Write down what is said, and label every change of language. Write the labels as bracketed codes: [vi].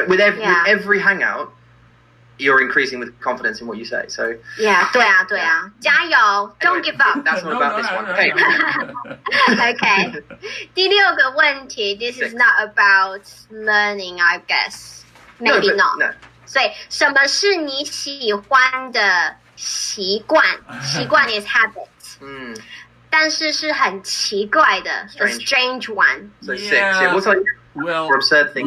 [en] With every hangout, you're increasing with confidence in what you say. So [zh] 对啊，加油 ！ [en] Don't give up. That's not about this one. Okay. Okay. [zh] 第6个问题 [en] This is not about learning, I guess. Maybe not. No. [zh] 所以什么是你喜欢的习惯？习惯 [en] is habit. [zh] 但是是很奇怪的 [en] the strange one. So 6. Yeah, what's like more absurd thing?